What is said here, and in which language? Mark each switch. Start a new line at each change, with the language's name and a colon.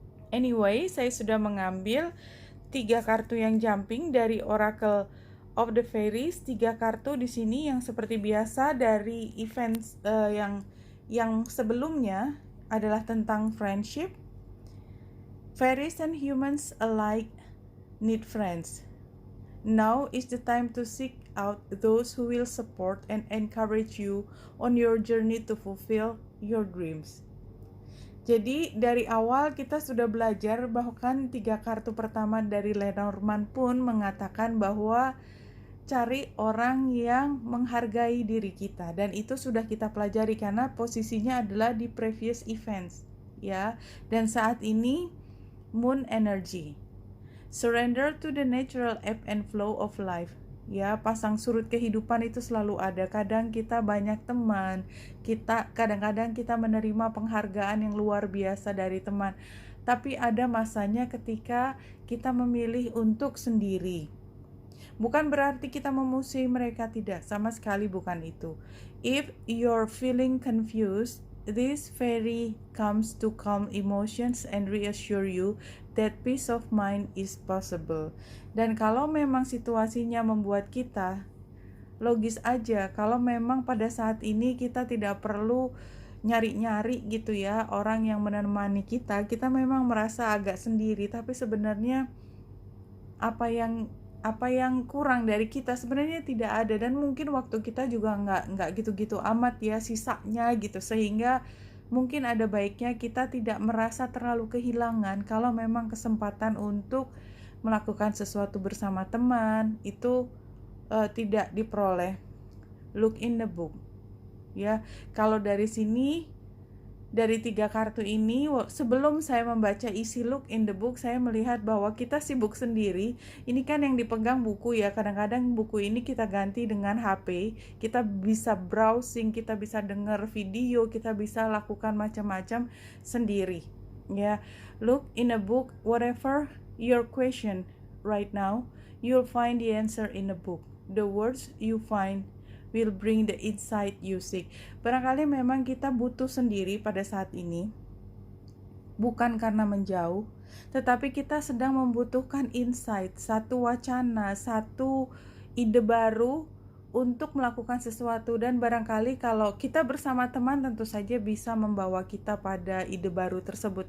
Indonesian: Anyway, saya sudah mengambil 3 kartu yang jumping dari Oracle of the Fairies. 3 kartu di sini yang seperti biasa dari events yang sebelumnya adalah tentang friendship.
English: Fairies and humans alike need friends. Now is the time to seek out those who will support and encourage you on your journey to fulfill your dreams.
Indonesian: Jadi dari awal kita sudah belajar, bahkan 3 kartu pertama dari Lenormand pun mengatakan bahwa cari orang yang menghargai diri kita, dan itu sudah kita pelajari karena posisinya adalah di previous events, ya. Dan saat ini
English: moon energy, surrender to the natural ebb and flow of life.
Indonesian: Ya, pasang surut kehidupan itu selalu ada. Kadang kita banyak teman, kadang-kadang kita menerima penghargaan yang luar biasa dari teman. Tapi ada masanya ketika kita memilih untuk sendiri. Bukan berarti kita memusuhi mereka, tidak, sama sekali bukan itu.
English: If you're feeling confused, this fairy comes to calm emotions and reassure you that peace of mind is possible.
Indonesian: Dan kalau memang situasinya membuat kita logis aja, kalau memang pada saat ini kita tidak perlu nyari-nyari gitu ya orang yang menemani kita memang merasa agak sendiri, tapi sebenarnya apa yang kurang dari kita sebenarnya tidak ada, dan mungkin waktu kita juga nggak gitu-gitu amat ya sisanya gitu, sehingga mungkin ada baiknya kita tidak merasa terlalu kehilangan kalau memang kesempatan untuk melakukan sesuatu bersama teman itu tidak diperoleh.
English: Look in the book,
Indonesian: ya. Kalau dari sini Dari 3 kartu ini, sebelum saya membaca isi look in the book, saya melihat bahwa kita sibuk sendiri. Ini kan yang dipegang buku ya, kadang-kadang buku ini kita ganti dengan HP, kita bisa browsing, kita bisa dengar video, kita bisa lakukan macam-macam sendiri.
English: Ya, look in a book, whatever your question right now, you'll find the answer in a book. The words you find will bring the insight you seek.
Indonesian: Barangkali memang kita butuh sendiri pada saat ini, bukan karena menjauh, tetapi kita sedang membutuhkan insight, satu wacana, satu ide baru untuk melakukan sesuatu. Dan barangkali kalau kita bersama teman tentu saja bisa membawa kita pada ide baru tersebut.